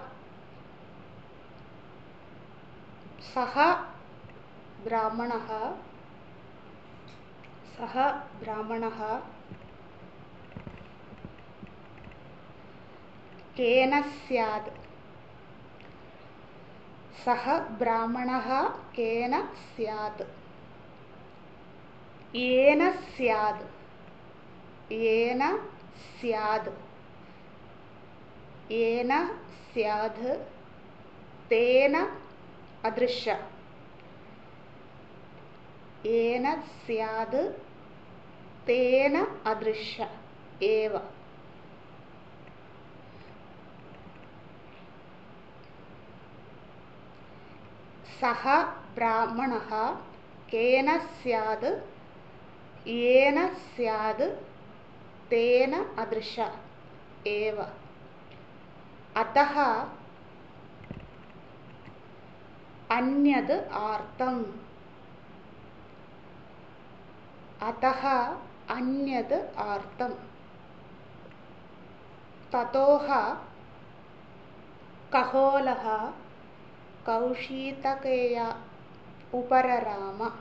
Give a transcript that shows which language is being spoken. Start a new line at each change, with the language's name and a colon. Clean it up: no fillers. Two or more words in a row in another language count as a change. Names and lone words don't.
Sanskrit: സഹ ബ്രാഹ്മണഃ സഹ ബ്രാഹ്മണഃ കേന സ്യാത്. സഹ ബ്രാഹ്മണഃ കേന സ്യാത്. യേന സ്യാത്. യേന സ്യാത്. യേന സ്യാത് തേന അദൃശ. യേന സ്യാത് തേന അദൃശ ഏവ. സഹ ബ്രാഹ്മണഃ കേന സ്യാത് യേന സ്യാത് തേന അദൃശ ഏവ. അതഃ അന്യത് ആർത്തം. അതഃ അന്യത് ആർത്തം. തതോഃ കഹോലഃ കൗശീതകേയ ഉപരരാമ.